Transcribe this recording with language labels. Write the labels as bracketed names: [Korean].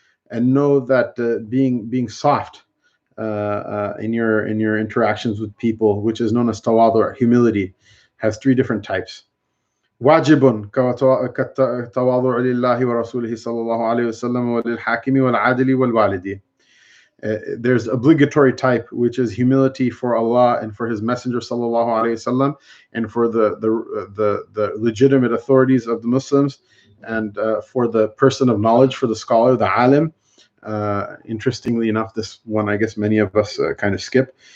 [English] And know that being soft in your interactions with people, which is known as tawadu', humility, has three different types. [Arabic] واجب كالتواضع لله ورسوله صلى الله عليه وسلم وللحاكم والعادل والوالد. [English] There's obligatory type, which is humility for Allah and for His Messenger sallallahu alaihi wasallam, and for the legitimate authorities of the Muslims, and for the person of knowledge, for the scholar, the alim. Interestingly enough, this one I guess many of us kind of skip.